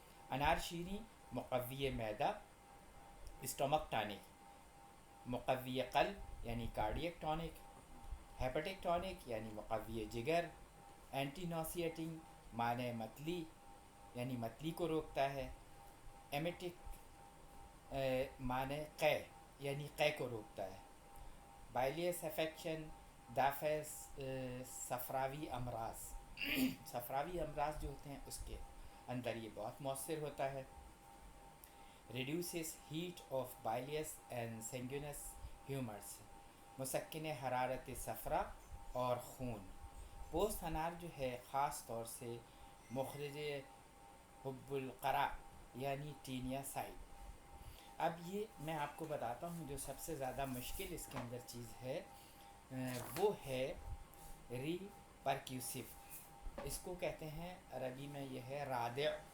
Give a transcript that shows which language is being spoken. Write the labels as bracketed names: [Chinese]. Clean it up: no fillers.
[Urdu] انار شیریں مقوی معدہ, اسٹومک ٹانک, مقوی قلب یعنی کارڈیک ٹونک, ہیپیٹک ٹونک یعنی مقوی جگر, اینٹی نوسیٹنگ معنی متلی یعنی متلی کو روکتا ہے, ایمیٹک معنی قے یعنی قے کو روکتا ہے, بائلیس افیکشن دافع صفراوی امراض, صفراوی امراض جو ہوتے ہیں اس کے اندر یہ بہت مؤثر ہوتا ہے. [English] reduces heat of bilious and sanguineous humors, [Urdu] مسکن حرارت صفرا اور خون. پوست انار جو ہے خاص طور سے مخرج حب القرا یعنی ٹینیا سائٹ. اب یہ میں آپ کو بتاتا ہوں جو سب سے زیادہ مشکل اس کے اندر چیز ہے وہ ہے ری پرکیوسو, اس کو کہتے ہیں عربی میں یہ ہے رادع.